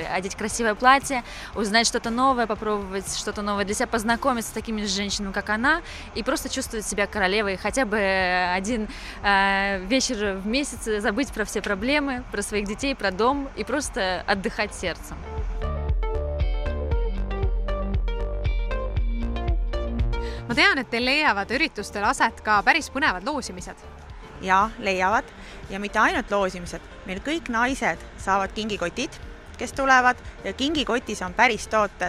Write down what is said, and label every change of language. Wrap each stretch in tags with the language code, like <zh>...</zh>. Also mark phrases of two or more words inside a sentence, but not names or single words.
<ru>Одеть красивое платье, узнать что-то новое, попробовать что-то новое для себя, познакомиться с такими же женщинами, как она, и просто чувствовать себя королевой, хотя бы один вечер в месяц забыть про все проблемы, про своих детей, про дом и просто отдыхать сердцем.</ru> <et>Ma tean, et teil leiavad üritustel aset ka päris põnevad loosimised. Ja, leiavad. Ja mitte ainult loosimised. Meil kõik naised saavad kingikotid, kes tulevad, ja kingikotis on päris tooted.</et>